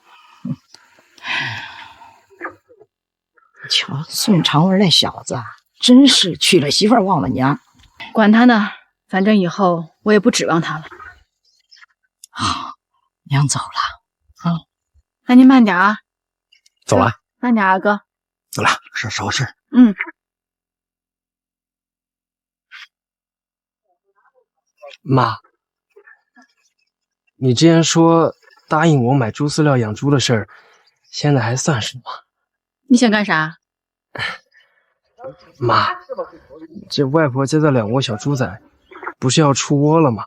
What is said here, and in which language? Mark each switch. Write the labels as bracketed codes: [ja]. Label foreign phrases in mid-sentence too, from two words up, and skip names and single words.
[zh] 瞧，宋长文那小子，真是娶了媳婦忘了娘。管他呢，反正以後我也不指望他了。好，娘走了。啊，那您慢點啊。走了。慢點啊，哥。走了，收拾。嗯。媽，你之前說答應我買豬飼料養豬的事兒，現在還算是嗎？你想幹啥？媽，這外婆家的2窩小豬仔不是要出窩了嗎？